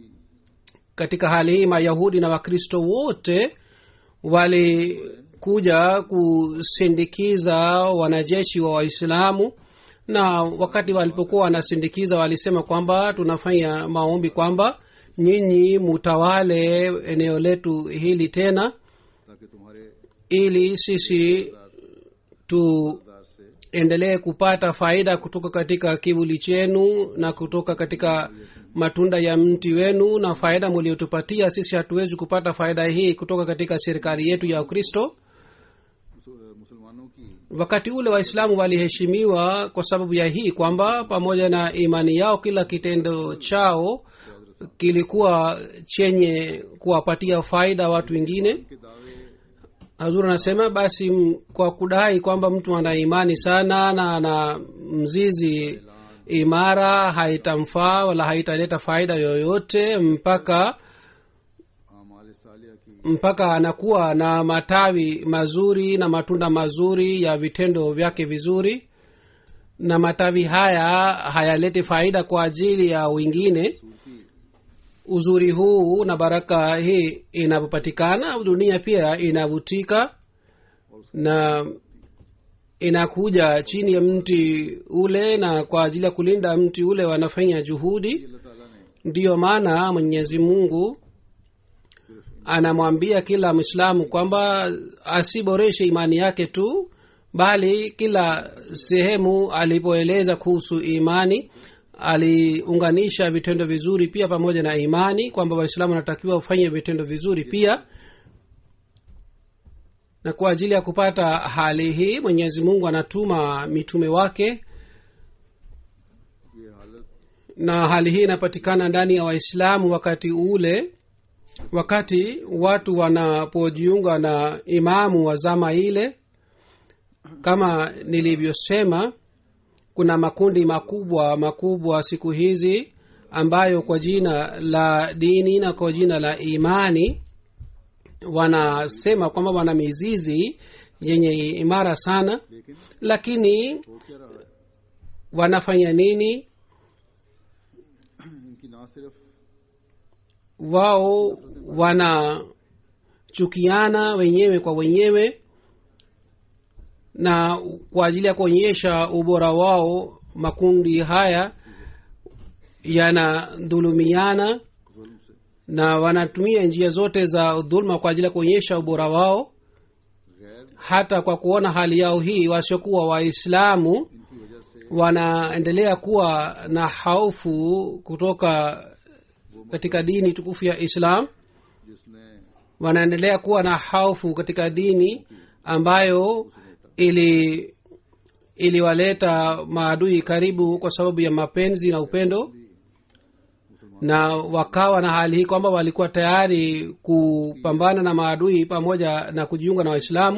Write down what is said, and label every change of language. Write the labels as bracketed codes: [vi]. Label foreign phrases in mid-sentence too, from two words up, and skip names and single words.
[sw] Katika hali hii Mayahudi na Wakristo wote walikuja kusindikiza wanajeshi wa Waislamu, na wakati walipokuwa wanasindikiza walisema kwamba tunafanya maombi kwamba nyinyi mutawale eneo letu hili tena, [ur] تاکہ تمہارے [sw] ili sisi [ur] دار سے [sw] tuendelee kupata faida kutoka katika kivuli chenu na kutoka katika matunda ya mti wenu, na faida muliotupatia sisi hatuwezi kupata faida hii kutoka katika serikali yetu ya Ukristo. [ur] مسلمانوں کی [sw] Wakati ule Waislamu waliheshimiwa kwa sababu ya hii kwamba pamoja na imani yao kila kitendo chao kilikuwa chenye kuwapatia faida watu wengine. [ur] کے دعوے [sw] Hazur anasema basi kwa kudai kwamba mtu ana imani sana na ana mzizi imara haitamfaa wala haitaleta faida yoyote mpaka [ur] اعمال صالحہ کی [sw] mpaka anakuwa na matawi mazuri na matunda mazuri ya vitendo vyake vizuri, na matawi haya hayaleti faida kwa ajili ya wengine. [ur] सूरती [sw] uzuri huu na baraka hii inapopatikana dunia pia inavutika na inakuja chini ya mti ule, na kwa ajili ya kulinda mti ule wanafanya juhudi. [ur] اللہ تعالیٰ نے [sw] ndiyo maana mwenyezi mungu anamwambia kila mwislamu kwamba asiboreshe imani yake tu, bali kila sehemu alipoeleza kuhusu imani aliunganisha vitendo vizuri pia pamoja na imani, kwamba waislamu wanatakiwa wafanye vitendo vizuri pia. na kwa ajili ya kupata hali hii mwenyezi mungu anatuma mitume wake, [ur] یہ حالت [sw] na hali hii inapatikana ndani ya waislamu wakati ule, wakati watu wanapojiunga na imamu wa zama ile. kama nilivyosema, kuna makundi makubwa siku hizi ambayo kwa jina la dini na kwa jina la imani wanasema kwamba wana mizizi yenye imara sana, [ur] लेकिन [sw] lakini [ur] ہو کیا رہا ہے, [sw] wanafanya nini? [ur] ان کی نہ صرف [sw] wao wanachukiana wenyewe kwa wenyewe, na kwa ajili ya kuonyesha ubora wao makundi haya yanadhulumiana [ur] ظلم سے [sw] na wanatumia njia zote za dhulma kwa ajili ya kuonyesha ubora wao. [ur] गैर [sw] hata kwa kuona hali yao hii, wasiokuwa waislamu [ur] ان کی وجہ سے [sw] wanaendelea kuwa na haufu kutoka katika dini tukufu ya islam, [ur] जिसने [sw] wanaendelea kuwa na haufu katika dini ambayo iliwaleta maadui karibu kwa sababu ya mapenzi na upendo, na wakawa na hali hii kwamba walikuwa tayari kupambana na maadui pamoja na kujiunga na waislamu.